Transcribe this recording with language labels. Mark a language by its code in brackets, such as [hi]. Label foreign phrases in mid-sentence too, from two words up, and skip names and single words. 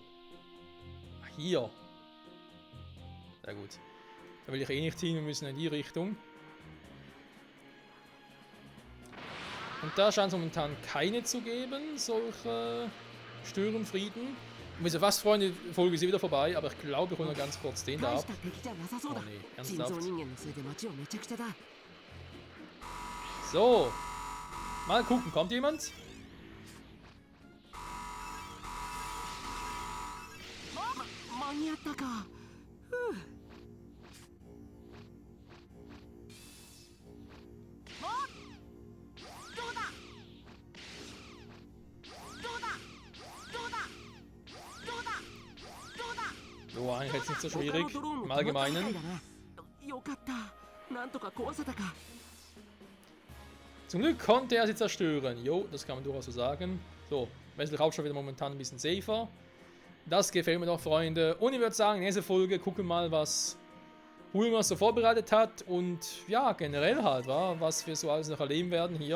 [de] Ah, hier. Sehr gut. Da will ich eh nicht hin, wir müssen in die Richtung. Und da scheint es momentan keine zu geben, solche Störenfrieden. Und wir sind fast, Freunde, die Folge ist wieder vorbei, aber ich glaube, wir holen noch ganz kurz den da [ja] 大 [de] ab. [ja] した敵じゃなさそうだ。 [de] Oh nee, [ja] 人造 [de] ernsthaft. [ja] 人間のせいで街をめちゃくちゃだ。 [de] So. Mal gucken, kommt jemand? [ja] 間に合ったか。ふう。どうだ？どうだ？どうだ？どうだ？どうだ？ [de] So, eigentlich jetzt nicht so [ja] 他 [de] schwierig [ja] のドローンも [de] im [ja] 止まったみたい [de] Allgemeinen. [ja] だな。よかった。 なんとか壊せたか。 [de] Zum Glück konnte er sie zerstören. Jo, das kann man durchaus so sagen. So, westliche Hauptstadt wieder momentan ein bisschen safer. Das gefällt mir doch, Freunde. Und ich würde sagen, nächste Folge gucken wir mal, was Bulma so vorbereitet hat. Und ja, generell halt, was wir so alles noch erleben werden hier.